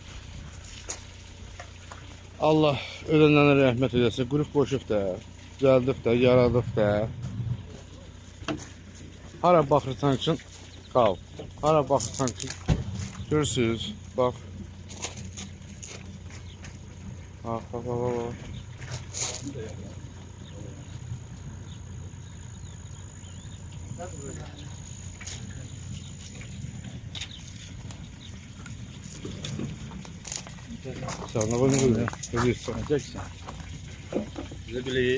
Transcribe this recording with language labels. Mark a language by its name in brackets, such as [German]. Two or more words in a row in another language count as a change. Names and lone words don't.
[Azerbaijani] Allah ölənlərə rəhmət edəsin, qrup qoşub da, düzəldib də, yaradıb da. Hara baxırsan ki, qal, hara baxırsan ki, görürsünüz, bax. Bax. [Turkish] Sen ne böyle böyle? Ne diyorsun? [Azerbaijani] Jackson. Zibili.